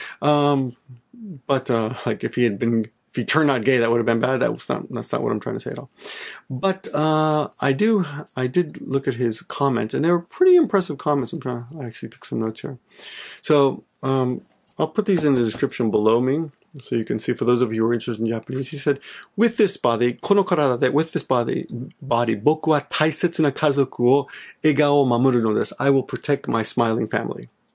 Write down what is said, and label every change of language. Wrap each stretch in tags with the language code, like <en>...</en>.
<en>Like if he turned out gay, that would have been bad. That's not what I'm trying to say at all. But I did look at his comments, and they were pretty impressive comments. I actually took some notes here. So I'll put these in the description below me, so you can see, for those of you who are interested in Japanese. He said, with this body,</en> <ja>この体で</ja> <en>with this body,</en> <ja>僕は大切な家族を笑顔を守るのです。</ja> <en>I will protect my smiling family.</en>